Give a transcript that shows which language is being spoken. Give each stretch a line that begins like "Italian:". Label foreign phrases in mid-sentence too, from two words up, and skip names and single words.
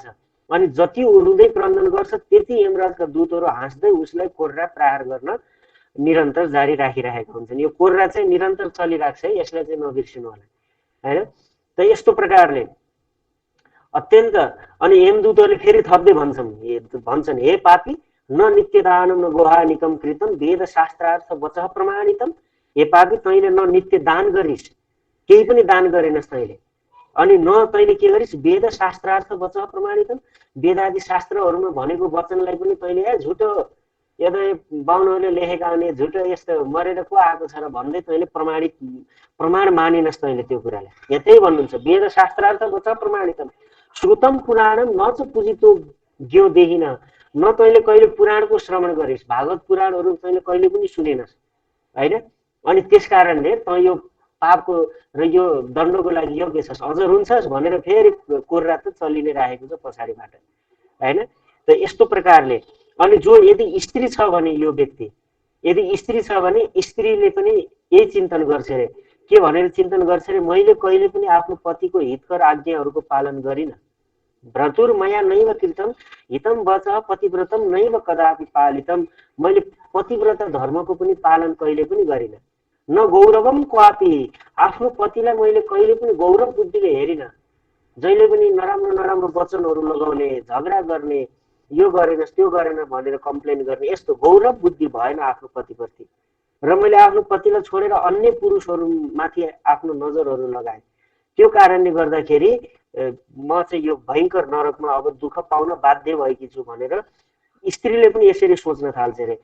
Nepali: अनि जति ऊ रुँदै क्रन्दन गर्छ त्यति यमराजका दूतहरू हाँस्दै उसलाई कोर्रा प्रहार गर्न निरन्तर जारी राखिरहेका हुन्छन्। यो कोर्रा चाहिँ निरन्तर चलिरहेको छ है, यसलाई चाहिँ नबिर्सिनु होला हैन। त यस्तो प्रकारले अत्यन्त, अनि यमदूतहरूले फेरि थप्दै भन्छन्, हे पापी,
Sanskrit: न नित्यदानम न गोहानिकम कृतम वेद शास्त्रार्थ वचः प्रमाणितम।
Nepali: हे पापी, तैँले न नित्य दान गरिस्, केही पनि दान गरेनस् तैँले, अनि न तैँले के गरिस्
Sanskrit: वेद शास्त्रार्थ वचः प्रमाणितम,
Nepali: वेदादि शास्त्रहरूमा भनेको वचनलाई पनि तैँले झुटो, यदि बाहुनहरूले लेखेका हुने झुटो यस्तो मरेर को आएको छ र भन्दै तैँले प्रमाण मानिनस् तैँले त्यो कुरालाई। यहाँ त्यही भन्नुहुन्छ,
Sanskrit: वेद शास्त्रार्थ वचः प्रमाणितम श्रुतम पुराणम न च पूजितो ज्ञो देहिन,
Nepali: न तैँले कहिले पुराणको श्रवण गरिस्, भागवत पुराणहरू तैँले कहिले पनि सुनेनस् होइन। अनि त्यस कारणले तँ यो पापको र यो दण्डको लागि योग्य छस्, अझ रुन्छस् भनेर फेरि कोर्रा त चलि नै राखेको छ पछाडिबाट होइन। त यस्तो प्रकारले, अनि जो यदि स्त्री छ भने, यो व्यक्ति यदि स्त्री छ भने स्त्रीले पनि यही चिन्तन गर्छ अरे, के भनेर चिन्तन गर्छ अरे, मैले कहिले पनि आफ्नो पतिको हितकर आज्ञाहरूको पालन गरिनँ,
Sanskrit: व्रतुर्मया नैव कृतम हितम वचः पतिव्रतम नैव कदापि पालितम,
Nepali: मैले पतिव्रत धर्मको पनि पालन कहिले पनि गरिनँ।
Sanskrit: न गौरवम क्वापि,
Nepali: आफ्नो पतिलाई मैले कहिले पनि गौरव बुद्धिले हेरिनँ, जहिले पनि नराम्रो नराम्रो वचनहरू लगाउने, झगडा गर्ने, यो गरेनस् त्यो गरेन भनेर कम्प्लेन गर्ने, यस्तो गौरव बुद्धि भएन आफ्नो पतिप्रति। र मैले आफ्नो पतिलाई छोडेर अन्य पुरुषहरूमाथि आफ्नो नजरहरू लगाएँ, त्यो कारणले गर्दाखेरि म चाहिँ यो भयङ्कर नरकमा अब दुःख पाउन बाध्य भएकी छु भनेर स्त्रीले पनि यसरी सोच्न थाल्छ अरे।